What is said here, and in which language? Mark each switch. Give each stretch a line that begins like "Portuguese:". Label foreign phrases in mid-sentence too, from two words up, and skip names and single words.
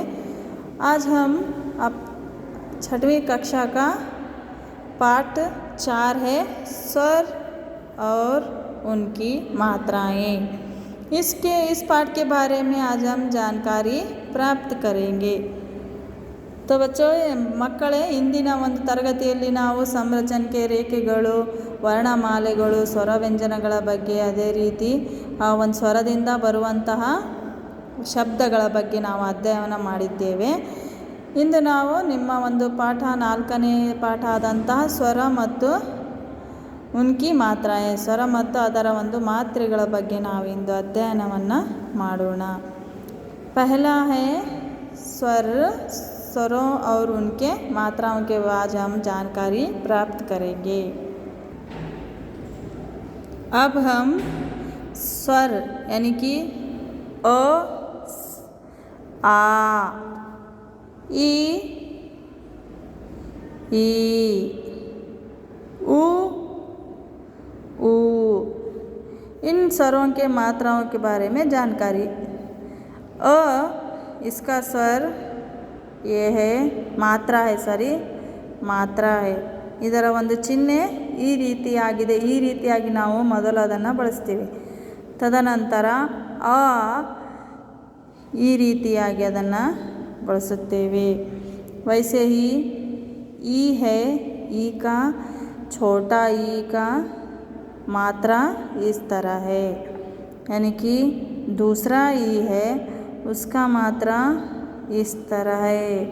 Hindi: आज हम अब 6वीं कक्षा का पाठ 4 है स्वर और उनकी मात्राएं। इस पाठ के बारे में आज हम जानकारी प्राप्त करेंगे। तो बच्चों
Kannada: ಮಕ್ಕಳೇ ಇಂದಿನ ಒಂದು ತರಗತಿಯಲ್ಲಿ ನಾವು ಸಂರಚನೆಗೆ ರೇಖೆಗಳು ವರ್ಣಮಾಲೆಗಳು ಸ್ವರ ವ್ಯಂಜನಗಳ ಬಗ್ಗೆ ಅದೇ ರೀತಿ ಆ ಒಂದು ಸ್ವರದಿಂದ ಬರುವಂತಹ ಶಬ್ದಗಳ ಬಗ್ಗೆ ನಾವು ಅಧ್ಯಯನ ಮಾಡಿದ್ದೇವೆ। ಇಂದು ನಾವು ನಿಮ್ಮ ಒಂದು ಪಾಠ 4ನೇ ಪಾಠ ಆದಂತಹ ಸ್ವರ ಮತ್ತು
Hindi: उनकी मात्राएं
Kannada: ಸ್ವರ ಮತ್ತು ಅದರ ಒಂದು ಮಾತ್ರೆಗಳ ಬಗ್ಗೆ ನಾವು ಇಂದು ಅಧ್ಯಯನವನ್ನು ಮಾಡೋಣ।
Hindi: पहला है स्वर स्वरों और उनके मात्राओं के आज हम जानकारी प्राप्त करेंगे। अब हम स्वर यानी कि अ आ ई उ ऊ इन स्वरों के मात्राओं के बारे में जानकारी। अ इसका स्वर ये है, मात्रा है, सॉरी मात्रा है।
Kannada: ಇದರ ಒಂದು ಚಿಹ್ನೆ ಈ ರೀತಿಯಾಗಿದೆ। ಈ ರೀತಿಯಾಗಿ ನಾವು ಮೊದಲು ಅದನ್ನು ಬಳಸ್ತೀವಿ। ತದನಂತರ ಆ ಈ ರೀತಿಯಾಗಿ ಅದನ್ನು ಬಳಸುತ್ತೇವೆ।
Hindi: वैसे ही ई है, ई का छोटा ई का मात्रा इस तरह है, यानी कि दूसरा ई है उसका मात्रा इस तरह है।